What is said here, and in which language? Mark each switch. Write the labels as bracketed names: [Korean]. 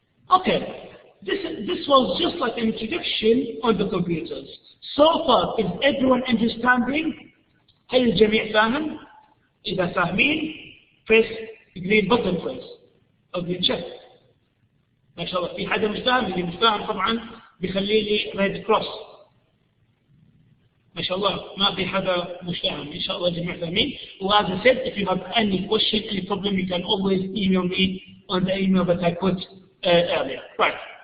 [English] Okay, this was just like an introduction on the computers. So far, is everyone understanding? [Arabic] هل الجميع فاهم؟ إذا فاهمين [English] press green button please أو green check. [Arabic] ما شاء الله في حدا مش فاهم، اللي مش فاهم طبعا بيخلي لي red cross. ما شاء الله ما في حدا مش فاهم، إن شاء الله الجميع فاهمين. [English] As I said, if you have any question, any problem, you can always email me on the email that I put earlier. Right.